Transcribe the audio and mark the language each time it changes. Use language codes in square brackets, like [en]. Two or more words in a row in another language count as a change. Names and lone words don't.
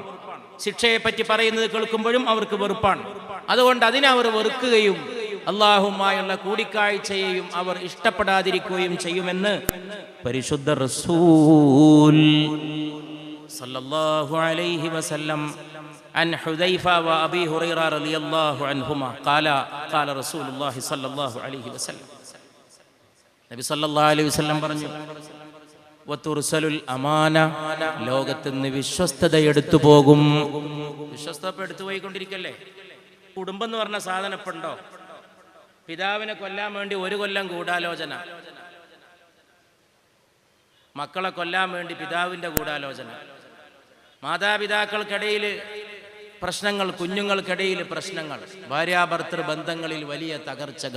[ml] ശിക്ഷയെ പറ്റി പറയുന്നത് കേൾക്കുമ്പോഴും അവർക്ക് വെറുപ്പാണ്. അതുകൊണ്ട് അതിനെ അവർ വെറുക്കുകയും അള്ളാഹുമായുള്ള കൂടിക്കാഴ്ചയെയും അവർ ഇഷ്ടപ്പെടാതിരിക്കുകയും ചെയ്യുമെന്ന് പരിശുദ്ധ റസൂൽ [ar] صلى الله عليه وسلم. عن حذيفة وأبي هريرة رضي الله عنهما قال رسول الله صلى الله عليه وسلم. [ml] നബി [ar] صلى الله عليه وسلم [ml] പറഞ്ഞു, [ar] وترسل الأمانة, [ml] ലോകത്ത് നിന്ന് വിശ്വസ്തത എടുത്തു പോകും. വിശ്വസ്തത എടുത്തു പോയിക്കൊണ്ടിരിക്കല്ലേ. കുടുംബം എന്ന് പറഞ്ഞ സാധനം ഇപ്പം ഉണ്ടോ? പിതാവിനെ കൊല്ലാൻ വേണ്ടി 1 കൊല്ലം ഗൂഢാലോചന, മക്കളെ കൊല്ലാൻ വേണ്ടി പിതാവിൻ്റെ ഗൂഢാലോചന, മാതാപിതാക്കൾക്കിടയിൽ പ്രശ്നങ്ങൾ, കുഞ്ഞുങ്ങൾക്കിടയിൽ പ്രശ്നങ്ങൾ, ഭാര്യാഭർത്തൃ ബന്ധങ്ങളിൽ വലിയ തകർച്ചകൾ.